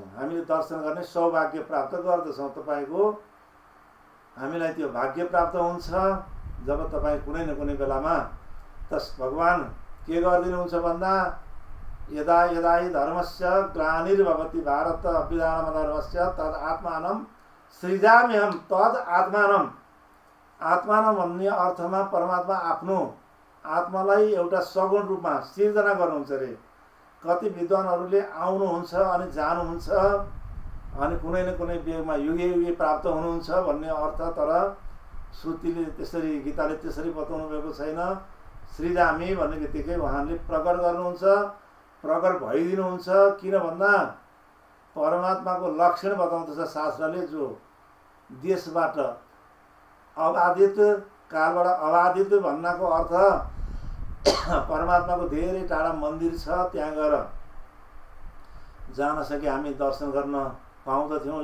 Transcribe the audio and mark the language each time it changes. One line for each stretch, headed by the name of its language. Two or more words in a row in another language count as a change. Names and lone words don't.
Nepali: हामीले दर्शन गर्ने सौभाग्य प्राप्त गर्दछौँ। तपाईँको हामीलाई त्यो भाग्य प्राप्त हुन्छ जब तपाईँ कुनै न कुनै बेलामा तस भगवान् के गरिदिनुहुन्छ भन्दा
Sanskrit: यदा यदा हि धर्मस्य ग्लानिर्भवति भारत अभ्युदानमधर्मस्य तद आत्मानं सृजाम्यहं तद आत्मानं।
Nepali: आत्मानं भन्ने अर्थमा परमात्मा आफ्नो आत्मालाई एउटा सगुण रूपमा सिर्जना गर्नुहुन्छ अरे। कति विद्वानहरूले आउनुहुन्छ अनि जानुहुन्छ अनि कुनै न कुनै वेगमा
Sanskrit: युगे युगे
Nepali: प्राप्त हुनुहुन्छ भन्ने अर्थ, तर श्रुतिले त्यसरी, गीताले त्यसरी बताउनु भएको छैन। सृजामि भन्ने बित्तिकै उहाँले प्रकट गर्नुहुन्छ, प्रकट भइदिनुहुन्छ। किन भन्दा परमात्माको लक्षण बताउँदछ शास्त्रले, जो देशबाट अबाधित, कालबाट अबाधित भन्नाको अर्थ परमात्माको धेरै टाढा मन्दिर छ, त्यहाँ गएर जान सके हामी दर्शन गर्न पाउँदथ्यौँ।